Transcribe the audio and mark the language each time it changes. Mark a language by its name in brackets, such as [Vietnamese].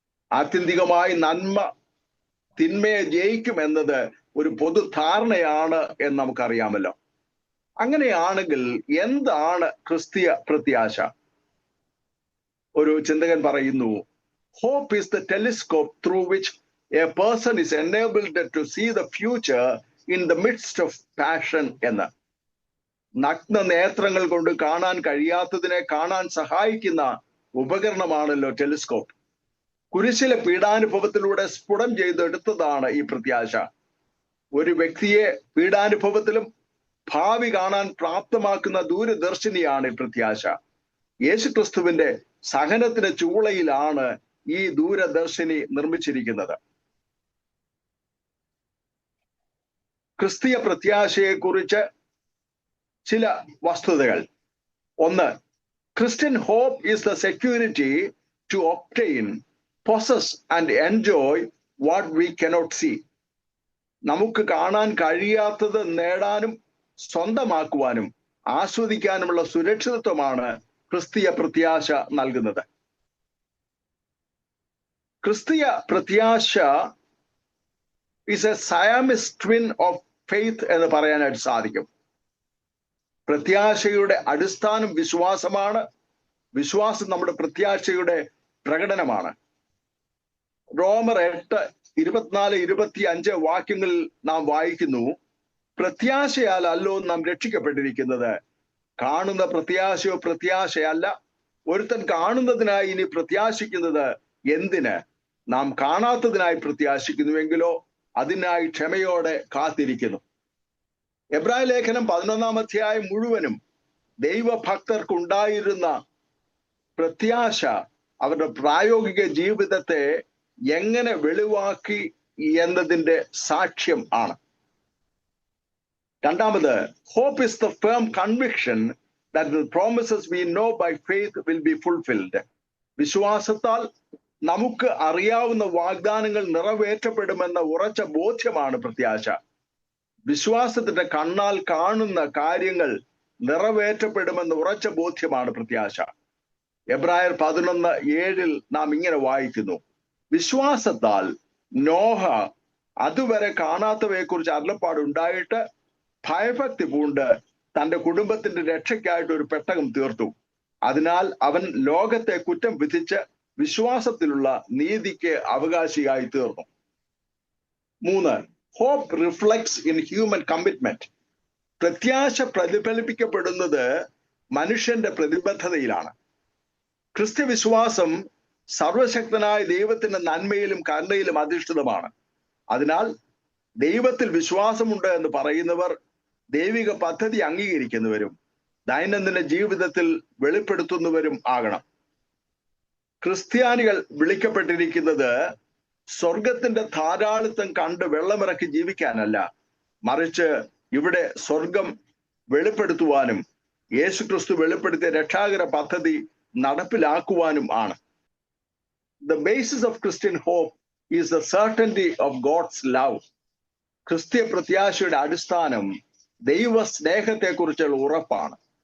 [Malayalam] ആത്യന്തികമായി നന്മ തിന്മയെ ജയിക്കും എന്നത് ഒരു പൊതുധാരണയാണ് എന്ന് നമുക്കറിയാമല്ലോ. അങ്ങനെയാണെങ്കിൽ എന്താണ് ക്രിസ്തീയ പ്രത്യാശ? ഒരു ചിന്തകൻ പറയുന്നു, [English] hope is the telescope through which a person is enabled to see the future in the midst of passion [Malayalam] എന്ന്. നഗ്ന നേത്രങ്ങൾ കൊണ്ട് കാണാൻ കഴിയാത്തതിനെ കാണാൻ സഹായിക്കുന്ന ഉപകരണമാണല്ലോ ടെലിസ്കോപ്പ്. കുരിശിലെ പീഡാനുഭവത്തിലൂടെ സ്ഫുടം ചെയ്തെടുത്തതാണ് ഈ പ്രത്യാശ. ഒരു വ്യക്തിയെ പീഡാനുഭവത്തിലും ഭാവി കാണാൻ പ്രാപ്തമാക്കുന്ന ദൂരദർശിനിയാണ് ഈ പ്രത്യാശ. യേശുക്രിസ്തുവിന്റെ സഹനത്തിന് ചൂളയിലാണ് ഈ ദൂരദർശിനി നിർമ്മിച്ചിരിക്കുന്നത്. ക്രിസ്തീയ പ്രത്യാശയെക്കുറിച്ച് ചില വസ്തുതകൾ. [English] ഒന്ന്, christian hope is the security to obtain, possess and enjoy what we cannot see. [Malayalam] നമുക്ക് കാണാൻ കഴിയാത്തത് നേടാനും സ്വന്തമാക്കുവാനും ആസ്വദിക്കാനുമുള്ള സുരക്ഷിതത്വമാണ് ക്രിസ്തീയ പ്രത്യാശ നൽകുന്നത്. ക്രിസ്തീയ പ്രത്യാശ [English] is a Siamese twin of faith [Malayalam] എന്ന് പറയാനായിട്ട് സാധിക്കും. പ്രത്യാശയുടെ അടിസ്ഥാനം വിശ്വാസമാണ്. വിശ്വാസം നമ്മുടെ പ്രത്യാശയുടെ പ്രകടനമാണ്. റോമർ 8:24-25 വാക്യങ്ങളിൽ നാം വായിക്കുന്നു, പ്രത്യാശയാൽ അല്ലോ നാം രക്ഷിക്കപ്പെട്ടിരിക്കുന്നത്. കാണുന്ന പ്രത്യാശയോ പ്രത്യാശയല്ല. ഒരുത്തൻ കാണുന്നതിനായി ഇനി പ്രത്യാശിക്കുന്നത് എന്തിന്? നാം കാണാത്തതിനായി പ്രത്യാശിക്കുന്നുവെങ്കിലോ അതിനായി ക്ഷമയോടെ കാത്തിരിക്കുന്നു. എബ്രായ ലേഖനം 11 അധ്യായം മുഴുവനും ദൈവഭക്തർക്കുണ്ടായിരുന്ന പ്രത്യാശ അവരുടെ പ്രായോഗിക ജീവിതത്തെ എങ്ങനെ വെളിവാക്കി എന്നതിന്റെ സാക്ഷ്യം ആണ്. രണ്ടാമത്, [English] hope is the firm conviction that the promises we know by faith will be fulfilled. [Malayalam] വിശ്വാസത്താൽ നമുക്ക് അറിയാവുന്ന വാഗ്ദാനങ്ങൾ നിറവേറ്റപ്പെടുമെന്ന ഉറച്ച ബോധ്യമാണ് പ്രത്യാശ. വിശ്വാസത്തിന്റെ കണ്ണാൽ കാണുന്ന കാര്യങ്ങൾ നിറവേറ്റപ്പെടുമെന്ന ഉറച്ച ബോധ്യമാണ് പ്രത്യാശ. എബ്രായർ 11:7 നാം ഇങ്ങനെ വായിക്കുന്നു, വിശ്വാസത്താൽ നോഹ അതുവരെ കാണാത്തവയെക്കുറിച്ച് അരുളപ്പാടുണ്ടായിട്ട് ഭയഭക്തി പൂണ്ട് തന്റെ കുടുംബത്തിന്റെ രക്ഷയ്ക്കായിട്ട് ഒരു പെട്ടകം തീർത്തു. അതിനാൽ അവൻ ലോകത്തെ കുറ്റം വിധിച്ച് വിശ്വാസത്തിലുള്ള നീതിക്ക് അവകാശിയായി തീർന്നു. [English] 3, hope reflects in human commitment. [Malayalam] പ്രത്യാശ പ്രതിഫലിപ്പിക്കപ്പെടുന്നത് മനുഷ്യന്റെ പ്രതിബദ്ധതയിലാണ്. ക്രിസ്ത്യവിശ്വാസം സർവശക്തനായ ദൈവത്തിന്റെ നന്മയിലും കരുണയിലും അധിഷ്ഠിതമാണ്. അതിനാൽ ദൈവത്തിൽ വിശ്വാസമുണ്ട് എന്ന് പറയുന്നവർ ദൈവിക പദ്ധതി അംഗീകരിക്കുന്നവരും ദൈനംദിന ജീവിതത്തിൽ വെളിപ്പെടുത്തുന്നവരും ആകണം. ക്രിസ്ത്യാനികൾ വിളിക്കപ്പെട്ടിരിക്കുന്നത് സ്വർഗത്തിന്റെ ധാരാളിത്തം കണ്ട് വെള്ളമിറക്കി ജീവിക്കാനല്ല, മറിച്ച് ഇവിടെ സ്വർഗം വെളിപ്പെടുത്തുവാനും യേശുക്രിസ്തു വെളിപ്പെടുത്തിയ രക്ഷാകര പദ്ധതി നടപ്പിലാക്കുവാനും ആണ്. [English] The basis of Christian hope is the certainty of God's love. [Malayalam] ക്രിസ്ത്യ പ്രത്യാശയുടെ അടിസ്ഥാനം ദൈവ സ്നേഹത്തെക്കുറിച്ചുള്ള ഉറപ്പാണ്.